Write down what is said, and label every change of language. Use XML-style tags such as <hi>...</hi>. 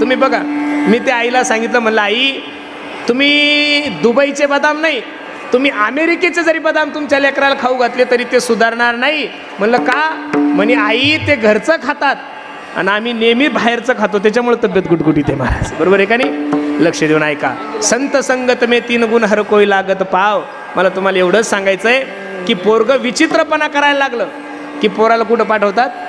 <mr>तुम्ही बघा, मी त्या आईला सांगितलं, म्हणलं आई तुम्ही दुबईचे बदाम नाही, तुम्ही अमेरिकेचे जरी बदाम तुमच्या लेकराला खाऊ घातले तरी ते सुधारणार नाही. म्हणलं का? म्हणे आई ते घरचं खातात आणि आम्ही नेहमी बाहेरचं खातो, त्याच्यामुळे तब्येत गुटगुटीत आहे महाराज. बरोबर आहे का नाही? लक्ष देऊन ऐका.</mr> <hi>संत संगत में 3 गुण हर कोई लागत पाव.</hi> <mr>मला तुम्हाला एवढंच सांगायचं आहे की पोरगं विचित्रपणा करायला लागलं की पोराला कुठं पाठवतात?</mr>